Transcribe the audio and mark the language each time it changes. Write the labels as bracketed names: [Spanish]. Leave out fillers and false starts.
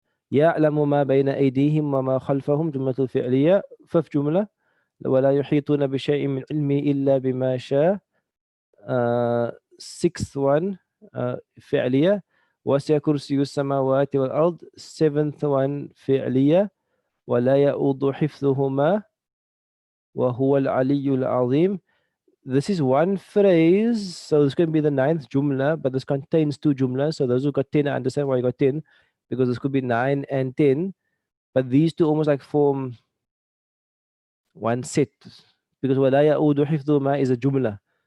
[Arabic] يعلم ما بين أيديهم وما خلفهم. جملة الفعلية. [English] Fifth [Arabic] جملة. ولا يحيطون بشيء من علمه إلا بما شاء. [English] Sixth one, فعلية. [Arabic] وسع كرسي السماوات والأرض. [English] Seventh one, فعلية. [Arabic] ولا يؤوض حفظهما وهو العلي العظيم. [English] This is one phrase, so this can be the ninth jumla, but this contains two jumlas. So those who got 10, I understand why you got 10, because this could be 9 and 10, but these two almost like form one set, because [Arabic] ولا يؤوض حفظهما [English] is a jumla.